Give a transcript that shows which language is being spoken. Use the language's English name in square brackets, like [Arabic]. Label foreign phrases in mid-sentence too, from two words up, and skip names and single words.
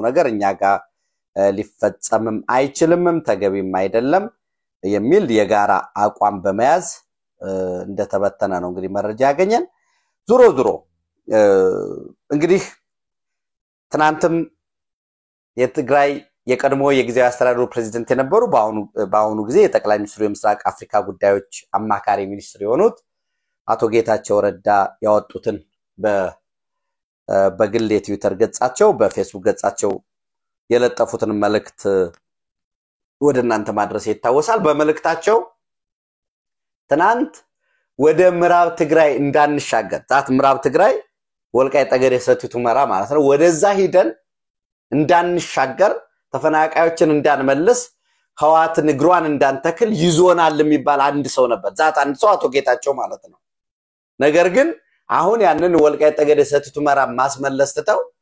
[Amharic] ነገር እኛ ጋር ሊፈጸምም አይችልምም ተገቢም አይደለም የሚል የጋራ አቋም በመያዝ እንደተበተነ ነው እንግዲህ መረጃ ያገኘን ዙሮ እንግዲህ ትናንትም የትግራይ የቀድሞ የጊዜያዊ አስተዳደሩ ፕሬዝዳንት የነበሩ በአሁኑ ጊዜ የጠቅላይ ሚኒስትሩ የምስራቅ አፍሪካ ጉዳዮች አማካሪ ሚኒስትር የሆኑት አቶ ጌታቸው ረዳ ያወጡትን በግል የትዊተር ገጻቸው በፌስቡክ ገጻቸው የለጠፉትን መልእክት ወደናንተ ማድረስ ይታወሳል በመልእክታቸው ትናንት ወደ ምዕራብ ትግራይ እንዳንሻገር ዛት ምዕራብ ትግራይ ወልቃይ ጠገዴ ሰቲት ሁመራ ማለት ነው ወደዛ ሄደን እንዳንሻገር ተፈናቃዮችን እንዳንመልስ ህዋት ንግሯን እንዳንተክል ይዞናል የሚባል አንድ ሰው ነበር ዛት አንድ ሰው አቶ ጌታቸው ማለት ነው ነገር ግን አሁን ያንን ወልቃይ ጠገዴ ሰቲት ሁመራ ማስመለስ ተተው